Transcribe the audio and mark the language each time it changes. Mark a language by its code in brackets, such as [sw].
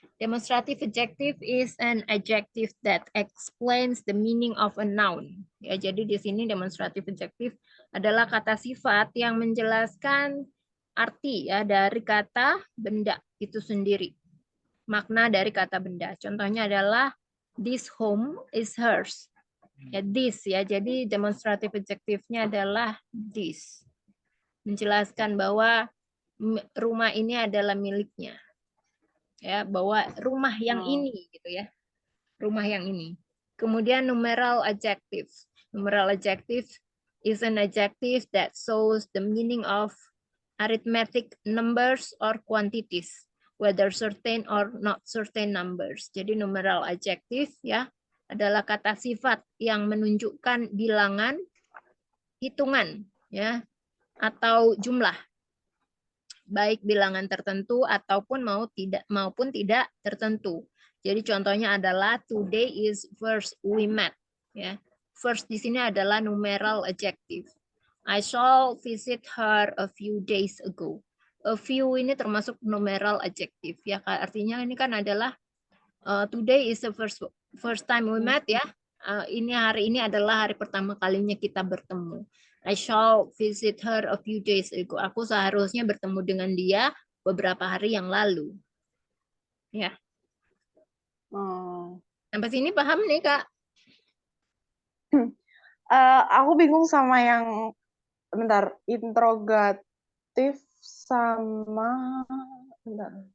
[en] Demonstrative adjective is an adjective that explains the meaning of a noun. [id] Ya, jadi di sini demonstrative adjective adalah kata sifat yang menjelaskan arti ya dari kata benda itu sendiri. Makna dari kata benda. Contohnya adalah [en] this home is hers. [id] Ya, this ya. Jadi demonstrative adjective-nya adalah this. Menjelaskan bahwa rumah ini adalah miliknya. Ya, bahwa rumah yang ini gitu ya. Rumah yang ini. Kemudian numeral adjective. [en] Numeral adjective is an adjective that shows the meaning of arithmetic numbers or quantities, whether certain or not certain numbers. [id] Jadi numeral adjective ya adalah kata sifat yang menunjukkan bilangan, hitungan ya atau jumlah. Baik bilangan tertentu ataupun maupun tidak tertentu. Jadi contohnya adalah [en] today is first we met. [id] Ya, first di sini adalah numeral adjective. [en] I shall visit her a few days ago. [id] A few ini termasuk numeral adjective. Ya, artinya ini kan adalah [en] today is the first time we met [id] ya. Ini hari ini adalah hari pertama kalinya kita bertemu. [en] I shall visit her a few days ago. [id] Aku seharusnya bertemu dengan dia beberapa hari yang lalu. Ya. Sampai sini paham nih, Kak? Aku bingung sama yang bentar, interrogatif sama bentar.